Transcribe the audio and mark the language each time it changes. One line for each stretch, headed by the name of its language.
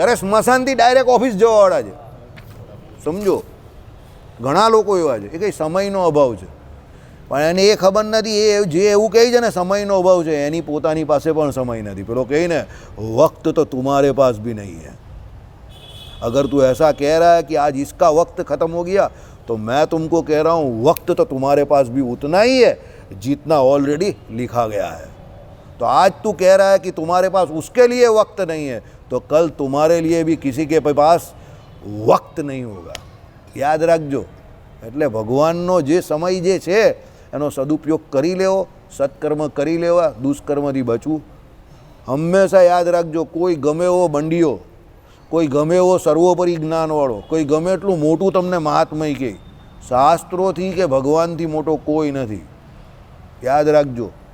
Gujarati: અરે સ્મશાનથી direct office જવાવાળા છે. સમજો, ઘણા લોકો એવા છે. એ કંઈ સમયનો અભાવ છે, પણ એને એ ખબર નથી. એ જે એવું કહે છે ને સમયનો અભાવ છે, એની પોતાની પાસે પણ સમય નથી. પેલો કહે ને વક્ત તો
Hindi: तुम्हारे पास भी नहीं है. अगर तू ऐसा कह रहा है कि आज इसका वक्त खत्म हो गया तो मैं तुमको कह रहा हूँ वक्त तो तुम्हारे पास भी उतना ही है जितना ऑलरेडी लिखा गया है. तो आज तू कह रहा है कि तुम्हारे पास उसके लिए वक्त नहीं है, तो कल तुम्हारे लिए भी किसी के पास वक्त नहीं होगा.
Gujarati: યાદ રાખજો. એટલે ભગવાનનો જે સમય જે છે એનો સદુપયોગ કરી લેવો, સત્કર્મ કરી લેવા, દુષ્કર્મથી બચવું. હંમેશા યાદ રાખજો, કોઈ ગમે એવો બંડીઓ, કોઈ ગમે એવો સર્વોપરી જ્ઞાનવાળો, કોઈ ગમે એટલું મોટું તમને મહાત્મય કહે, શાસ્ત્રોથી કે ભગવાનથી મોટો કોઈ નથી. યાદ રાખજો.